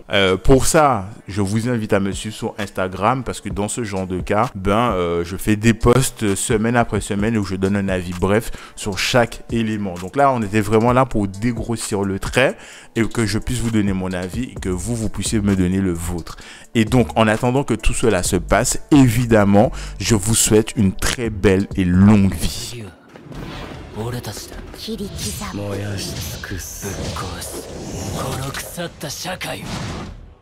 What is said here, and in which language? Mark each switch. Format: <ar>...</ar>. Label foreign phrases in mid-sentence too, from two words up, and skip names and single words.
<fr>Pour ça je vous invite à me suivre sur Instagram, parce que dans ce genre de cas, je fais des posts semaine après semaine où je donne un avis bref sur chaque élément. Donc là on était vraiment là pour dégrossir le trait et que je puisse vous donner mon avis et que vous puissiez me donner le vôtre. Et donc en attendant que tout cela se passe, évidemment je vous souhaite une très belle et longue vie.</fr> <ja>切り刻む燃やし尽くすぶっ壊すこの腐った社会を</ja>